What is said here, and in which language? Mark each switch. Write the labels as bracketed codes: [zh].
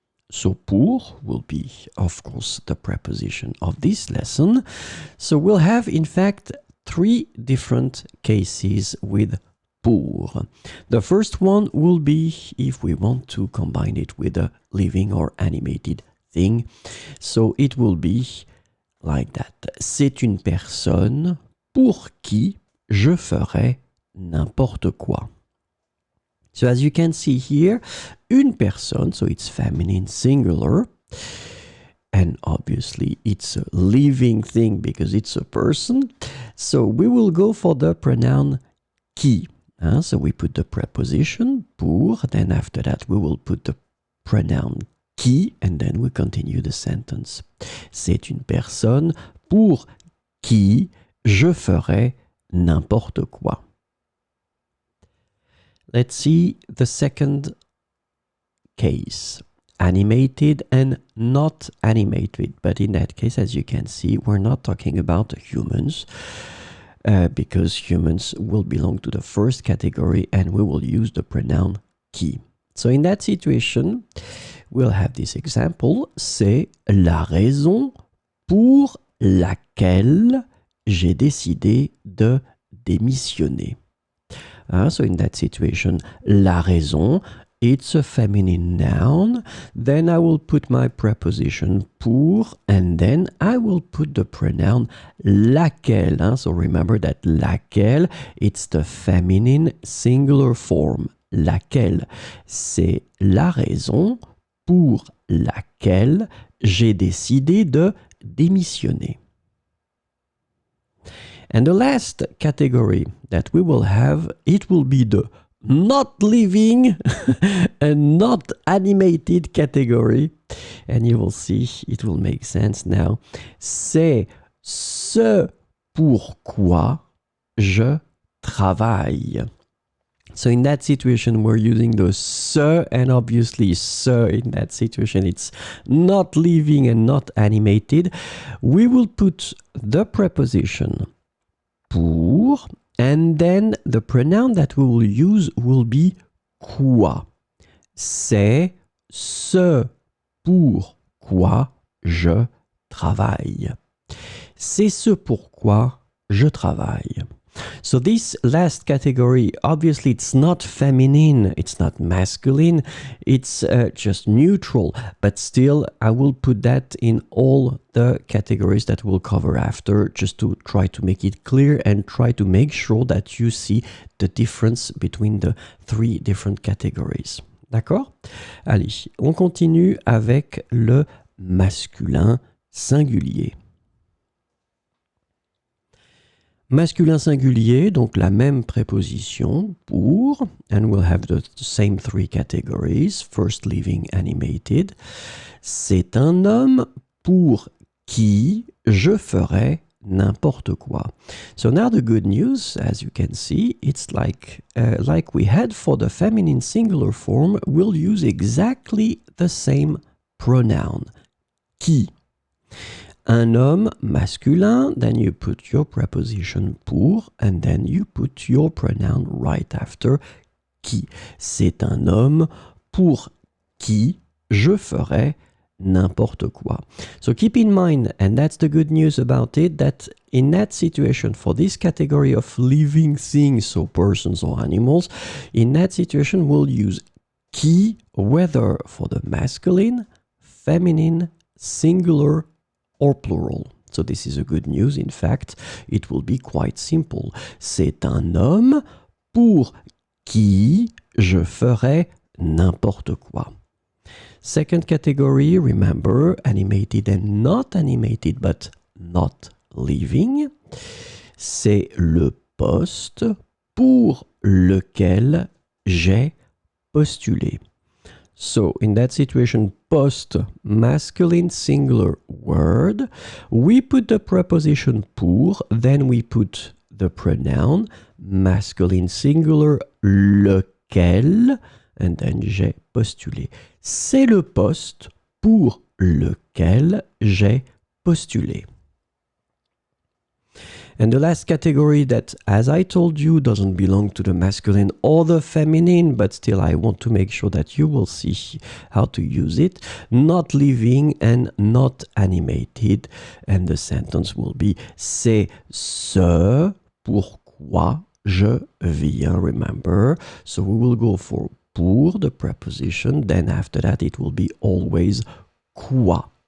[en] So pour will be, of course, the preposition of this lesson. So we'll have, in fact, three different cases with pour. The first one will be if we want to combine it with a living or animated thing. So it will be like that. [fr] C'est une personne pour qui je ferai n'importe quoi. [en] So as you can see here, une personne, so it's feminine singular. And obviously, it's a living thing because it's a person. So we will go for the pronoun qui. So we put the preposition pour, then after that we will put the pronoun qui, and then we continue the sentence. [fr] C'est une personne pour qui je ferai n'importe quoi. [en] Let's see the second case. Animated and not animated, but in that case, as you can see, we're not talking about humans because humans will belong to the first category and we will use the pronoun qui. So in that situation, we'll have this example, c'est la raison pour laquelle j'ai décidé de démissionner. So in that situation, la raison, it's a feminine noun. Then I will put my preposition pour, and then I will put the pronoun laquelle. So remember that laquelle, it's the feminine singular form. [fr] Laquelle, c'est la raison pour laquelle j'ai décidé de démissionner. [en] And the last category that we will have, it will be the not living and not animated category. And you will see, it will make sense now. [fr] C'est ce pourquoi je travaille. [en] So in that situation, we're using the ce, and obviously ce in that situation, it's not living and not animated. We will put the preposition pour, and then the pronoun that we will use will be quoi. [fr] C'est ce pourquoi je travaille. C'est ce pourquoi je travaille. [en] So this last category, obviously it's not feminine, it's not masculine, it's just neutral, but still I will put that in all the categories that we'll cover after, just to try to make it clear and try to make sure that you see the difference between the three different categories. [fr] D'accord? Allez, on continue avec le masculin singulier. [en] Masculin singulier, donc la même préposition, pour, and we'll have the same three categories, first living, animated. [fr] C'est un homme pour qui je ferai n'importe quoi. [en] So now the good news, as you can see, it's like we had for the feminine singular form, we'll use exactly the same pronoun, qui. Un homme masculin, then you put your preposition pour, and then you put your pronoun right after qui. [fr] C'est un homme pour qui je ferai n'importe quoi. [en] So keep in mind, and that's the good news about it, that in that situation, for this category of living things, so persons or animals, in that situation we'll use qui, whether for the masculine, feminine, singular, or plural. So this is a good news. In fact, it will be quite simple. [fr] C'est un homme pour qui je ferai n'importe quoi. [en] Second category, remember, animated and not animated, but not living. [fr] C'est le poste pour lequel j'ai postulé. [en] So, in that situation, post, masculine singular word, we put the preposition pour, then we put the pronoun, masculine singular, lequel, and then j'ai postulé. [fr] C'est le poste pour lequel j'ai postulé. [en] And the last category that, as I told you, doesn't belong to the masculine or the feminine, but still I want to make sure that you will see how to use it. Not living and not animated. And the sentence will be c'est ce pourquoi je viens, remember. So we will go for pour, the preposition, then after that it will be always quoi.